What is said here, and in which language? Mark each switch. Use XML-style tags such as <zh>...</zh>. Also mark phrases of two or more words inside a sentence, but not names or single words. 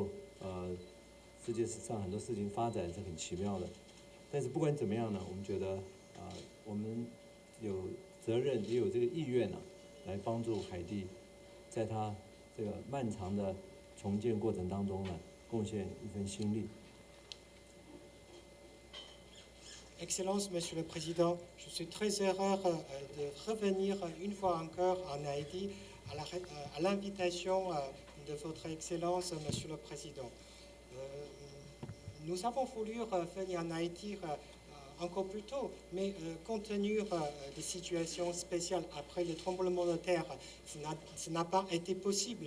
<zh>世界上很多事情发展是很奇妙的，但是不管怎么样呢，我们觉得我们有责任也有这个意愿来帮助海地，在它这个漫长的重建过程当中呢，贡献一份心力。</zh> <fr>Excellences, Monsieur le Président, je suis très heureux de revenir une fois encore en Haïti à l'invitation de votre Excellence, Monsieur le Président. Nous avons voulu venir en Haïti encore plus tôt, mais compte tenu des situations spéciales après le tremblement de terre, ça n'a pas été possible.</fr>